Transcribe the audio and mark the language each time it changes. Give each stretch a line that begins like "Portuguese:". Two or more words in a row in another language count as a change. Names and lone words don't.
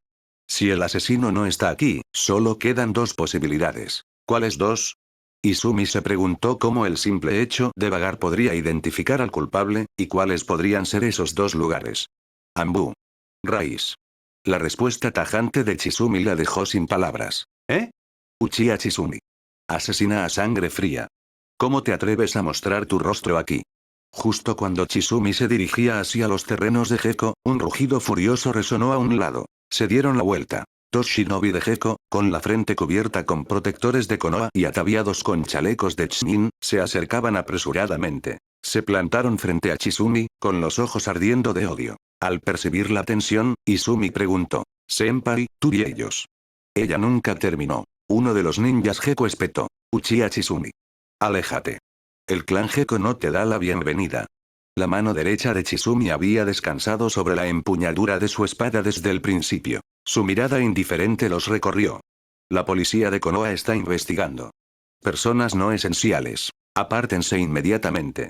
Spanish: Si el asesino no está aquí, solo quedan dos posibilidades. ¿Cuáles dos? Izumi se preguntó cómo el simple hecho de vagar podría identificar al culpable, y cuáles podrían ser esos dos lugares. Ambú. Raíz. La respuesta tajante de Chizumi la dejó sin palabras. ¿Eh? Uchiha Chizumi. Asesina a sangre fría. ¿Cómo te atreves a mostrar tu rostro aquí? Justo cuando Chizumi se dirigía hacia los terrenos de Gecko, un rugido furioso resonó a un lado. Se dieron la vuelta. Dos shinobi de Gecko, con la frente cubierta con protectores de Konoha y ataviados con chalecos de Chunin, se acercaban apresuradamente. Se plantaron frente a Chizumi, con los ojos ardiendo de odio. Al percibir la tensión, Izumi preguntó: «Senpai, ¿tú y ellos?» Ella nunca terminó. Uno de los ninjas Gecko espetó: «Uchiha Chizumi. Aléjate. El clan Gecko no te da la bienvenida». La mano derecha de Chizumi había descansado sobre la empuñadura de su espada desde el principio. Su mirada indiferente los recorrió. La policía de Konoha está investigando. Personas no esenciales. Apártense inmediatamente.